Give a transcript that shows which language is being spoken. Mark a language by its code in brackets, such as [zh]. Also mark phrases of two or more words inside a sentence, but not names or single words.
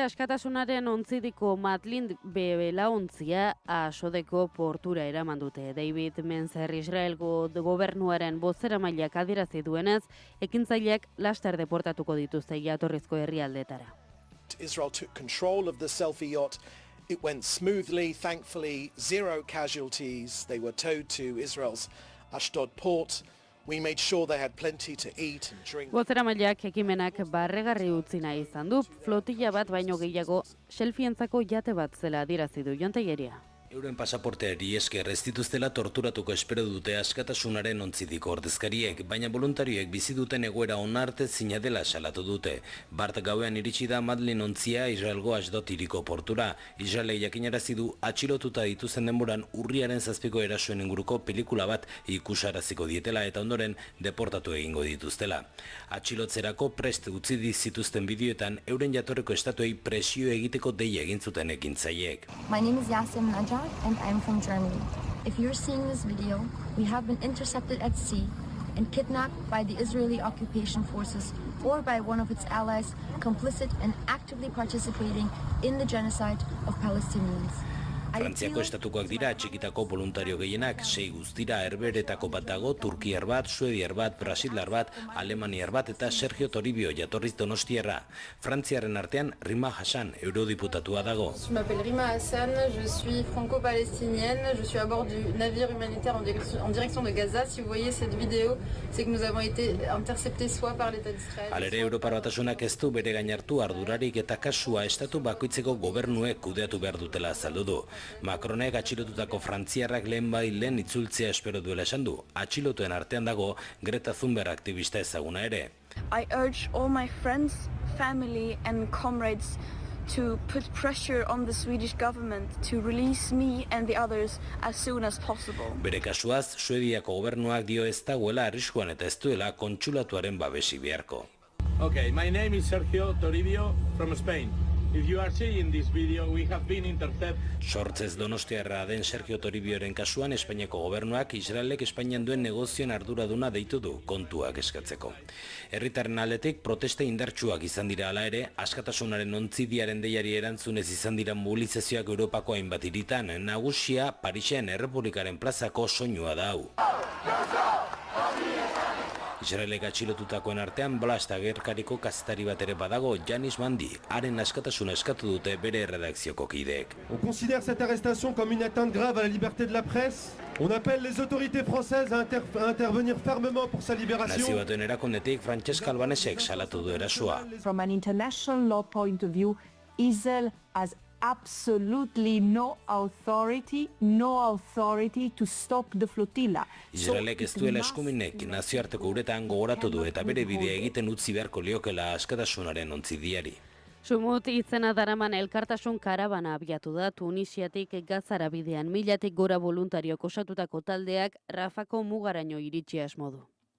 [eu] Askatasunaren ontzidiko Madlin belaontzia Asodeko portura eraman dute. David Menzer Israelgo gobernuaren bozeramaileak adierazi duenez, ekintzaileak laster deportatuko dituzte jatorrizko herrialdetara. [en] Israel took control of the selfie yacht. It went smoothly, thankfully, 0 casualties. They were towed to Israel's Ashdod port. We made sure they had plenty to eat and drink. [eu] Bozeramaileak ekimenak barregarri utzi nahi izan du, flotilla bat baino gehiago selfientzako jate bat zela adierazi du Jon Teieria. Euren pasaporteari esker ez dituztela torturatuko espero dute askatasunaren ontzidiko ordezkariek, baina voluntarioek bizi duten egoera onarte zina dela salatu dute. Bart gauean iritsi da Madlin ontzia Israelgo Asdod hiriko portura. Israelek jakinarazi du atxilotuta dituzen denboran urriaren 7ko erasoen inguruko pelikula bat ikusaraziko dietela eta ondoren deportatu egingo dituztela. Atxilotzerako prest utzi zituzten bideoetan euren jatorreko estatuei presio egiteko deia egin zuten ekintzaileek. [en] My name is Yasim Najjar and I'm from Germany. If you're seeing this video, we have been intercepted at sea and kidnapped by the Israeli occupation forces or by one of its allies complicit and actively participating in the genocide of Palestinians. [eu] Frantziako estatukoak dira atxikitako voluntario gehienak, 6 guztira herberetako bat dago, turkiar bat, suediar bat, brasilar bat, alemaniar bat eta Sergio Toribio jatorriz donostiarra. Frantziaren artean Rima Hassan, eurodiputatua dago. [fr] Je m'appelle Rima Hassan, je suis franco-palestinienne, je suis à bord du navire humanitaire en direction de Gaza. Si vous voyez cette vidéo, c'est que nous avons été interceptés soit par l'État d'Israël. [eu] Halere Europar Batasunak ez du bere gain hartu ardurarik eta kasua estatu bakoitzeko gobernuek kudeatu behar dutela azaldu du. Macronek atxilotutako frantziarrak lehen itzultzea espero duela esan du. Atxilotuen artean dago Greta Thunberg aktivista ezaguna ere. [en] I urge all my friends, family and comrades to put pressure on the Swedish government to release me and the others as soon as possible. [eu] Bere kasuaz, Suediako gobernuak dio ez dagoela arriskuan eta ez duela kontsulatuaren babesi beharko. [en] Okay, my name is Sergio Toribio from Spain. If you are seeing this video, we have been intercepted. [eu] Sortzez donostiarra den Sergio Toribioren kasuan Espainiako gobernuak Israelek Espainian duen negozioen arduraduna deitu du kontuak eskatzeko. Herritarren aldetik protesta indartsuak izan dira hala ere, askatasunaren ontzidiaren deiari erantzunez izan dira mobilizazioak Europako hainbat hiritan, nagusia Parisen Errepublikaren plazako soinua da hau. Israelek atxilotutakoen artean Blast agerkariko kazetari bat ere badago, Janis Mandi, haren askatasuna eskatu dute bere redakzioko kideek. [fr] On considère cette arrestation comme une atteinte grave à la liberté de la presse. On appelle les autorités françaises à intervenir fermement pour sa libération. [eu] Nazio batuen erakundetik Francesca Albanesek salatu du erasua. [en] From an international law point of view, Israel has absolutely no authority to stop the flotilla. [eu] Israelek ez duela eskuminek nazioarteko uretan gogoratu du eta bere bidea egiten utzi beharko liokela askatasunaren ontzidiari. Sumut izena daraman elkartasun karabana abiatu da Tunisiatik Gazara bidean 1000-tik gora voluntariok osatutako taldeak Rafako mugaraino iritsi asmo du.